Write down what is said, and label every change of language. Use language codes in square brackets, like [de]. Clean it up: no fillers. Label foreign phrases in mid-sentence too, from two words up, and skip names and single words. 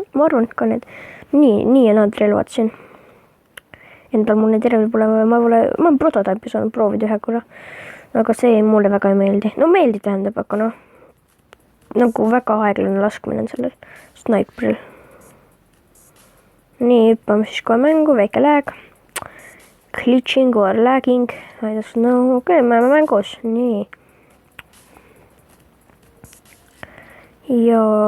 [et] Ma arvan, et ka need nii ja nad relvad siin. Endal mul neid relvi pole, ma olen prototype'i saanud proovida ühe korra. Aga see mulle väga ei meeldi. No meeldi tähendab, aga noh. Nagu väga aeglane laskmine on sellel sniperil. Nii, hüppame siis kohe mängu, väike lag. [en] Glitching or lagging. I don't know. [et] Okei, me oleme mängus. Nii. Ja...